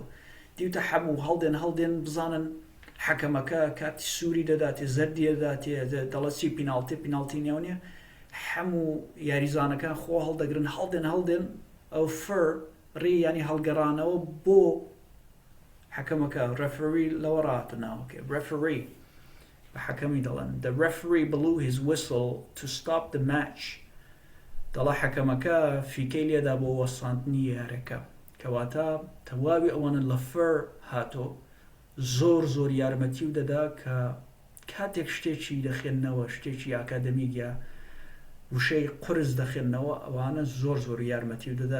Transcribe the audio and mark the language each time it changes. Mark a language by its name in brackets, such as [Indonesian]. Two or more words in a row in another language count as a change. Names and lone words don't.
[Central Kurdish] دیوتە هەموو هەڵدێن بزانن حەکەمەکە کاتی سووری دەداتێ، زەردی دەداتێ، دەڵێت چی پیناڵتی نێو نیە، هەموو یاریزانەکان خۆ هەڵدەگرن هەڵدێن ئەو فەر ڕێ ینی هەڵگەڕانەوە بۆ حەکەمەکە. ڕێفەری لەوە ڕاتناوەکە. ڕێفەری بە حەکەمی دەڵێن. [English] The referee blew his whistle to stop the match. [Central Kurdish] دەڵێ حەکەمەکە فیکەی لێدا بۆ وەساندنی یارەکە. کەواتە تەواوی ئەوانە لە فەر هاتۆ زۆر یارمەتی و دەدا کە کاتێک شتێکی دەخێننەوە، شتێکی ئاکادەمیگە، وشەی قرس دەخێننەوە، ئەوانە زۆر یارمەتی و دەدا.